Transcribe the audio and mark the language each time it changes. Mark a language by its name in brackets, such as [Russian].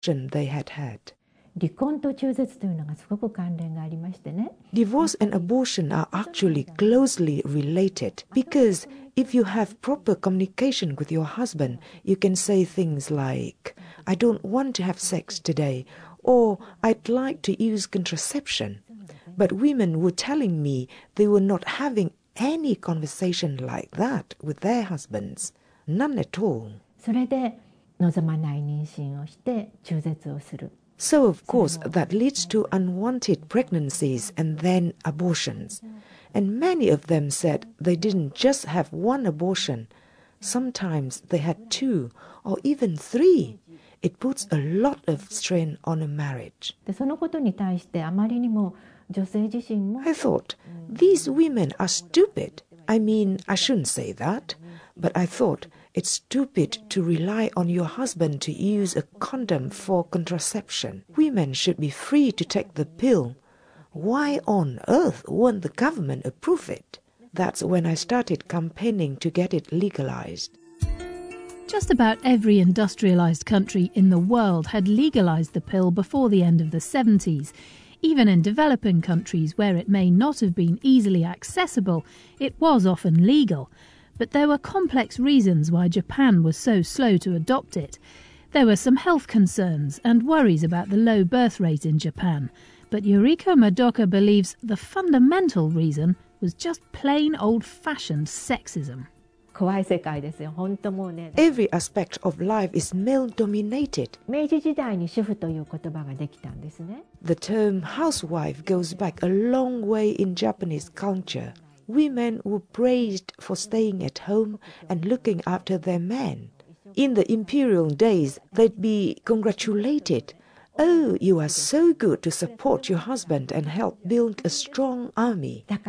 [Japanese] と中絶というのがすごく関連がありましてね。 [English] Divorce and abortion are actually closely related because if you have proper communication with your husband, you can say things like, I don't want to have sex today, or I'd like to use contraception. But women were telling me they were not having any conversation like that with their husbands, none at all. [Japanese] それで望まない妊娠をして中絶をする。 [English] So of course that leads to unwanted pregnancies and then abortions. And many of them said they didn't just have one abortion. Sometimes they had two or even three. It puts a lot of strain on a marriage. [Japanese] で、そのことに対してあまりにも女性自身も。 [English] I thought, these women are stupid. I mean, I shouldn't say that. But I thought,It's stupid to rely on your husband to use a condom for contraception. Women should be free to take the pill. Why on earth won't the government approve it? That's when I started campaigning to get it legalized. Just about every industrialized country in the world had legalized the pill before the end of the 70s. Even in developing countries where it may not have been easily accessible, it was often legal. But there were complex reasons why Japan was so slow to adopt it. There were some health concerns and worries about the low birth rate in Japan. But Yuriko Madoka believes the fundamental reason was just plain old-fashioned sexism. Every aspect of life is male-dominated. [Japanese] 明治時代に主婦という言葉ができたんですね。 [English] The term housewife goes back a long way in Japanese culture. Women were praised for staying at home and looking after their men. In the imperial days, they'd be congratulated. Oh, you are so good to support your husband and help build a strong army.